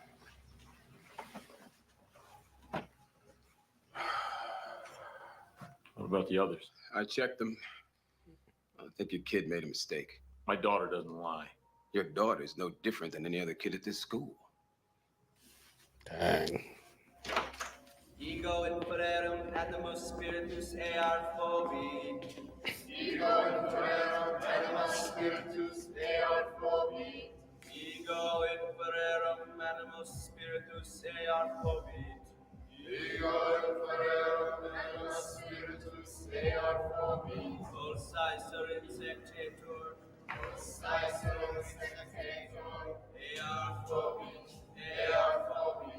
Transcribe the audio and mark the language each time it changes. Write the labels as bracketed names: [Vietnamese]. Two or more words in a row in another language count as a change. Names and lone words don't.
[English] What about the others? I checked them. I think your kid made a mistake. My daughter doesn't lie. Your daughter is no different than any other kid at this school. Dang. [Latin] Ego impererum animus spiritus ear phobi. Ego impererum animus spiritus ear phobi. Ego impererum animus spiritus ear phobi. Ego impererum animus spiritus ear phobi. Ulcisor insectator. Ulcisor insectator. Ear phobi. Ear phobi.